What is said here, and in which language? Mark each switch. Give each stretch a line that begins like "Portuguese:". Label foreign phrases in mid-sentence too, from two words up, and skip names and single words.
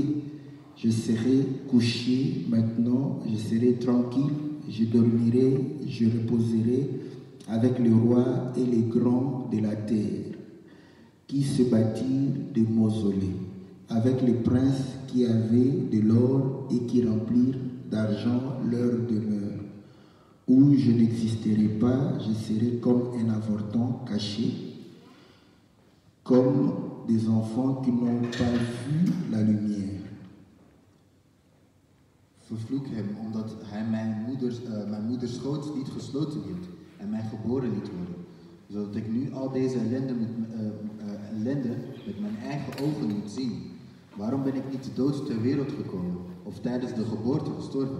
French: Je serai couché maintenant, je serai tranquille, je dormirai, je reposerai avec les rois et les grands de la terre, qui se bâtirent des mausolées, avec les princes qui avaient de l'or et qui remplirent d'argent leur demeure. Où je n'existerai pas, je serai comme un avorton caché, comme des enfants qui n'ont pas vu la lumière.
Dutch: Vervloek hem, omdat hij mijn moeders schoot niet gesloten hield en mij geboren liet worden, zodat ik nu al deze ellende met mijn eigen ogen moet zien. Waarom ben ik niet dood ter wereld gekomen of tijdens de geboorte gestorven?